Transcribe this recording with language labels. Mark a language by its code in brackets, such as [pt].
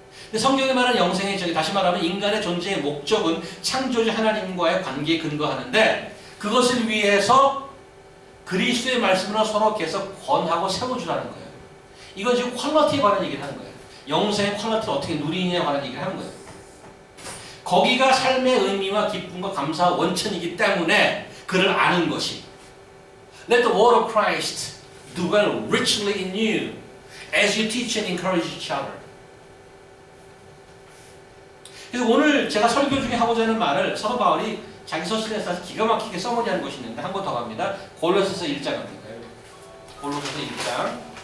[ko] 근데 성경이 말하는 영생의 다시 말하면 인간의 존재의 목적은 창조주 하나님과의 관계에 근거하는데 그것을 위해서 그리스도의 말씀으로 서로 계속 권하고 세워주라는 거예요. 이건 지금 퀄러티에 관한 얘기를 하는 거예요. 영생의 퀄러티를 어떻게 누리느냐에 관한 얘기를 하는 거예요. 거기가 삶의 의미와 기쁨과 감사와 원천이기 때문에 그를 아는 것이 [en] Let the word of Christ dwell richly in you as you teach and encourage each other. [ko] 그래서 오늘 제가 설교 중에 하고자 하는 말을 사도 바울이 자기 서신에서 기가 막히게 써머리하는 것이 있는데 한 번 더 갑니다. 골로새서 1장 갑니다. 골로새서 1장.